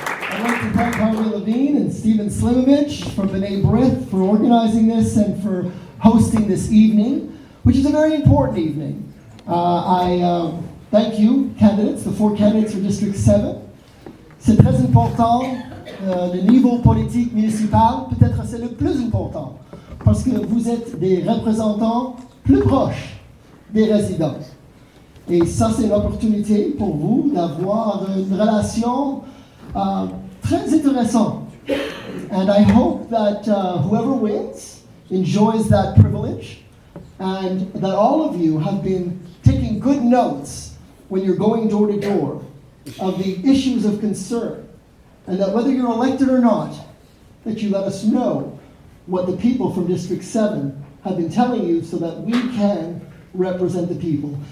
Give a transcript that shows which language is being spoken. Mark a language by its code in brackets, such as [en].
[en] I'd like to thank Harvey Levine and Stephen Slimovich from B'nai Brith for organizing this and for hosting this evening, which is a very important evening. I thank you, candidates, the 4 candidates for District 7. [fr] C'est très important, le niveau politique municipal, peut-être c'est le plus important, parce que vous êtes des représentants plus proches des résidents. Et ça, c'est une opportunité pour vous d'avoir une relation très intéressante. [en] And I hope that whoever wins enjoys that privilege, and that all of you have been taking good notes when you're going door to door of the issues of concern, and that whether you're elected or not, that you let us know what the people from District 7 have been telling you so that we can represent the people.